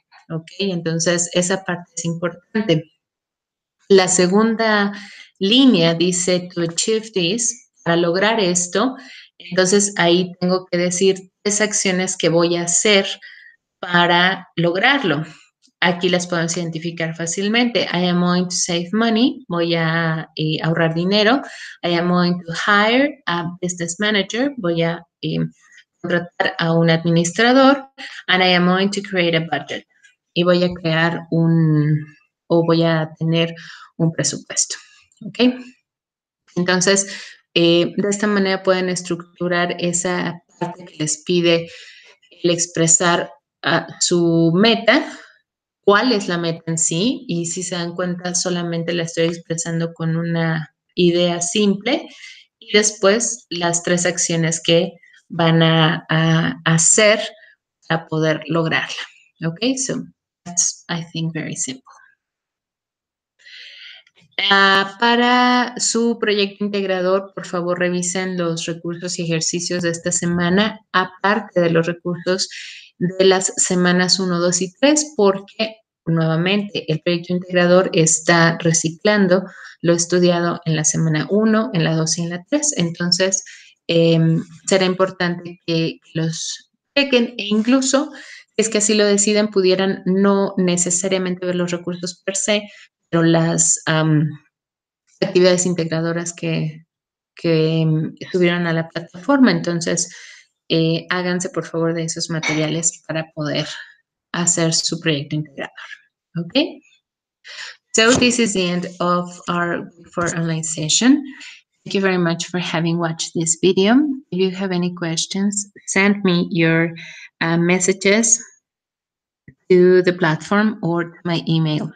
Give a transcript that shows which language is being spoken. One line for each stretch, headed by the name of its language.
Spanish: Ok, entonces esa parte es importante. La segunda línea dice
English: to achieve this,
Spanish: para lograr esto. Entonces ahí tengo que decir 3 acciones que voy a hacer para lograrlo. Aquí las podemos identificar fácilmente.
English: I am going to save money.
Spanish: Voy a ahorrar dinero.
English: I am going to hire a business manager.
Spanish: Voy a contratar a un administrador.
English: And I am going to create a budget.
Spanish: Y voy a crear voy a tener un presupuesto. ¿Ok? Entonces, de esta manera pueden estructurar esa parte que les pide el expresar su meta, cuál es la meta en sí, y si se dan cuenta solamente la estoy expresando con una idea simple, y después las 3 acciones que van a hacer para poder lograrla.
English: Ok, so that's, I think, very simple.
Spanish: Para su proyecto integrador, por favor, revisen los recursos y ejercicios de esta semana, aparte de los recursos de las semanas 1, 2 y 3, porque nuevamente el proyecto integrador está reciclando lo estudiado en la semana 1, en la 2 y en la 3. Entonces, será importante que los chequen, e incluso, es que así lo deciden, pudieran no necesariamente ver los recursos per se, pero las actividades integradoras que subieron a la plataforma. Entonces, háganse por favor de esos materiales para poder hacer su proyecto integrador.
English: Okay? So this is the end of our for online session. Thank you very much for having watched this video. If you have any questions, send me your messages to the platform or to my email.